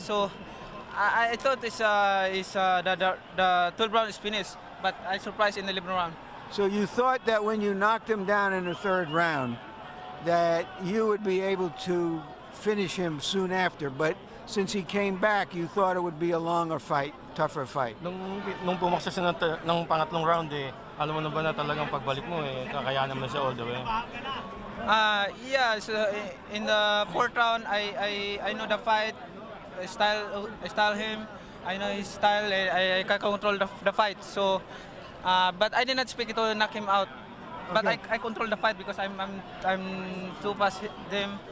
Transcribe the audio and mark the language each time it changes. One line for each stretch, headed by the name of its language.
English: So I thought the 12th round is finished, but I surprised in the 11th round. So you thought that when you knocked him down in the 3rd round that you would be able to finish him soon after, but since he came back, you thought it would be a longer fight, tougher fight.
Filipino: Nung pumaksa siya ng pangatlong round, alam mo na ba na talagang pagbalik mo, kakayanan mo siya
English: all the way? Yeah, so in the 4th round, I know the fight, I style him, I know his style, I can control the fight. So, but I did not expect to knock him out. But okay. I control the fight because I'm too fast him.